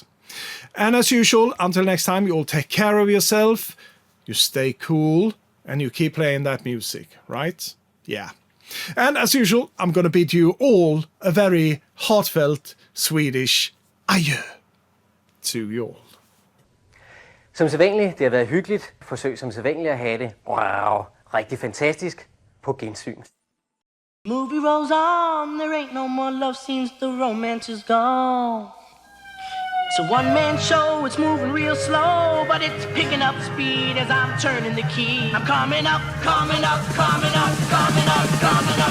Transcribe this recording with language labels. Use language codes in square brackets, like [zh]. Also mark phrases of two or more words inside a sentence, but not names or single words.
[en] And as usual, until next time, you all take care of yourself, you stay cool, and you keep playing that music, right? Yeah. And as usual, I'm going to bid you all a very heartfelt Swedish adjö to you all. [da] Som sædvanligt, det har været hyggeligt. Forsøg som sædvanligt at have det. Wow, rigtig fantastisk. På gensyn. [en] Movie rolls on, there ain't no more love scenes, the romance is gone. It's a one-man show, it's moving real slow, but it's picking up speed as I'm turning the key. I'm coming up, coming up, coming up, coming up, coming up.